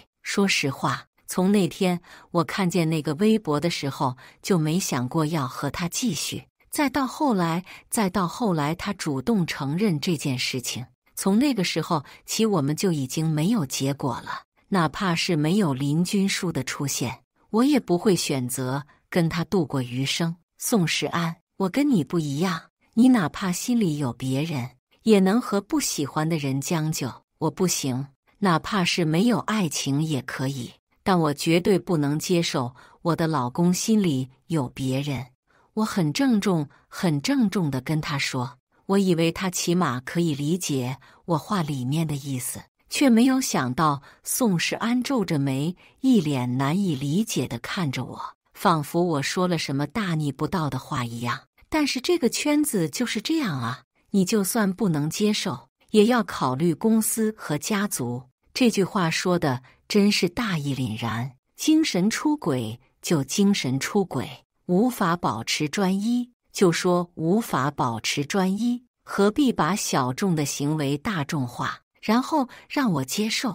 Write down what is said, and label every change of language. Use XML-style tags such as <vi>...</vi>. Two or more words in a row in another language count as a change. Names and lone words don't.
<zh>說實話，從那天我看見那個微博的時候，就沒想過要和他繼續。再到後來他主動承認這件事情，從那個時候起，我們就已經沒有結果了。哪怕是沒有林君書的出現，我也不會選擇跟他度過餘生。宋世安，我跟你不一樣，你哪怕心裡有別人，也能和不喜歡的人將就。我不行，哪怕是沒有愛情也可以，但我絕對不能接受我的老公心裡有別人。我很鄭重地跟他說，我以為他起碼可以理解我話裡面的意思，卻沒有想到宋世安皺着眉，一臉難以理解地看着我，仿佛我說了什麼大逆不道的話一樣。但是這個圈子就是這樣啊，你就算不能接受，也要考慮公司和家族。這句話說的真是大義凜然，精神出軌就精神出軌，無法保持專一，就說無法保持專一，何必把小眾的行為大眾化，然後讓我接受？</zh>